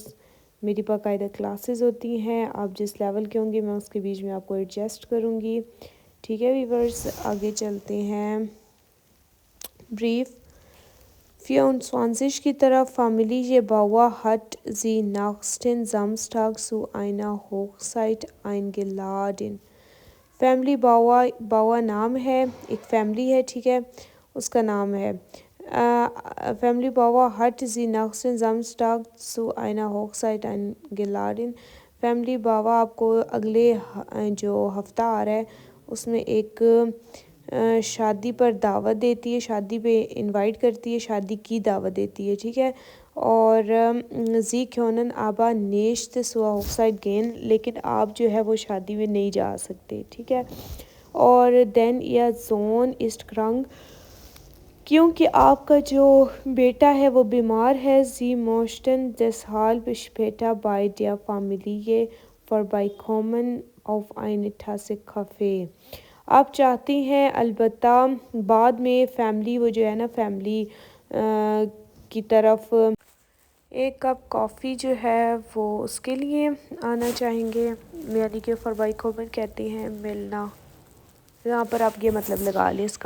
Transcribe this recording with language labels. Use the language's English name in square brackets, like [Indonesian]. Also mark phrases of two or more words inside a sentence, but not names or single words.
[Urdu] میری باقاعدہ کلاسز ہوتی ہیں، آپ جس لیول کے ہوں گے میں اس کے بیچ میں آپ کو ایڈجسٹ کروں گی، ٹھیک ہے ویورز۔ آگے چلتے ہیں بریف 24 کی طرف۔ [German] Familie Bauer hat sie nächsten Samstag zu einer Hochzeit eingeladen۔ [Urdu] فیملی باوا نام ہے، ایک فیملی ہے، ٹھیک ہے، اس کا نام ہے۔ [German] فیملی باوا hat sie nächsten Samstag zu einer Hochzeit eingeladen۔ [Urdu] فیملی باوا آپ کو اگلے جو ہفتہ آ رہا ہے اس میں ایک شادی پر دعوت دیتی ہے، شادی پہ انوائٹ کرتی ہے، شادی کی دعوت دیتی ہے، ٹھیک ہے۔ [German] اور Sie können aber nicht zur Hochzeit gehen، [Urdu] لیکن آپ جو ہے وہ شادی میں نہیں جا سکتے، ٹھیک ہے۔ [German] اور Denn Ihr Sohn ist krank، [Urdu] کیونکہ آپ کا جو بیٹا ہے وہ بیمار ہے۔ [German] Sie möchten deshalb später bei der Familie vorbeikommen auf eine Tasse Kaffee۔ [Urdu] آپ چاہتے ہیں البتہ بعد میں فیملی وہ جو ہے نا فیملی کی طرف ایک کپ کافی جو ہے وہ اس کے لیے آنا چاہیں گے، یعنی کہ فربائی خبر کہتے ہیں ملنا، یہاں پر آپ یہ مطلب لگا لیں اس کا۔